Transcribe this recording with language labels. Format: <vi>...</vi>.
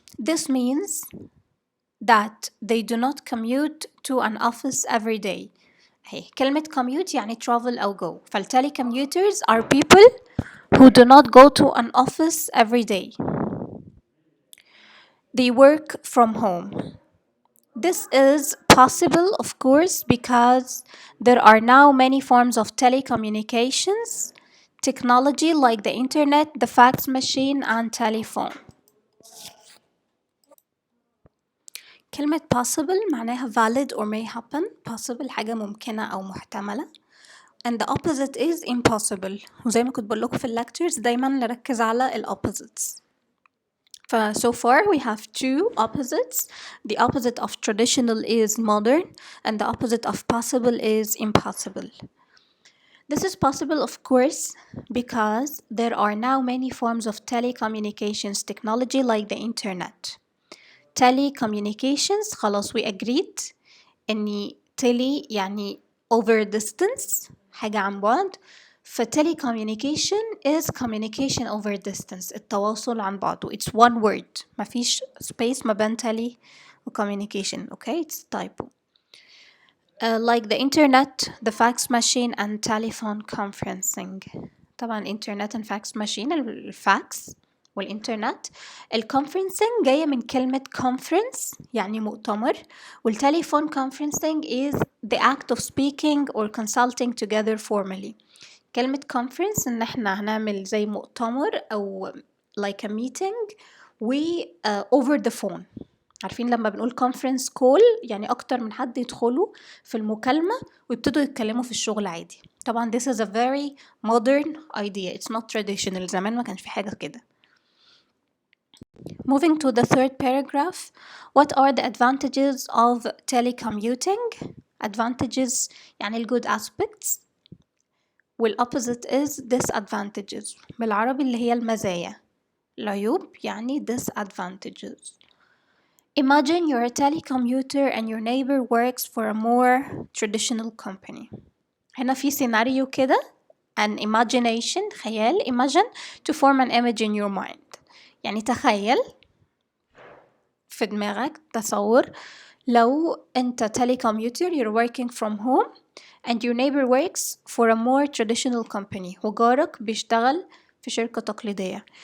<en>This means that they do not commute to an office every day.</en> <ar>هي كلمة commute يعني travel أو go.</ar> <en>telecommuters are people who do not go to an office every day. They work from home. This is possible, of course, because there are now many forms of telecommunications technology like the internet, the fax machine, and telephone. كلمة possible معناها valid or may happen.</en> <ar>possible حاجة ممكنة أو محتملة.</ar> <en>and the opposite is impossible.</en> <ar>وزي ما كنت بقول لكم في lectures دايما نركز على ال opposites.</ar> <en>So far we have two opposites. The opposite of traditional is modern, and the opposite of possible is impossible. This is possible, of course, because there are now many forms of telecommunications technology like the internet.</en> <ar>Telecommunications خلاص we agreed إني tele يعني over distance حاجة عن بعد.</ar> <en>telecommunication is communication over distance التواصل عن بعده. It's one word مفيش space ما بين tele و communication. Okay, it's typo. Like the internet, the fax machine, and telephone conferencing. طبعا internet and fax machine الفاكس والإنترنت. الconferencing جاية من كلمة conference يعني مؤتمر، والتليفون conferencing is the act of speaking or consulting together formally.</en> <ar>كلمة conference إن احنا هنعمل زي مؤتمر أو like a meeting و over the phone. عارفين لما بنقول conference call يعني أكتر من حد يدخلوا في المكالمة ويبتدوا يتكلموا في الشغل عادي.</ar> <en>طبعا this is a very modern idea.</en> <ar>It's not traditional. زمان ما كانش في حاجة كده.</ar> <en>Moving to the third paragraph, what are the advantages of telecommuting? Advantages يعني ال good aspects وال opposite is disadvantages.</en> <ar>بالعربي اللي هي المزايا. العيوب يعني disadvantages.</ar> <en>Imagine you're a telecommuter and your neighbor works for a more traditional company. هنا في سيناريو كده an imagination خيال imagine to form an image in your mind. يعني تخيل في دماغك تصور لو أنت telecommuter you're working from home and your neighbor works for a more traditional company وجارك بيشتغل في شركة تقليدية.</en>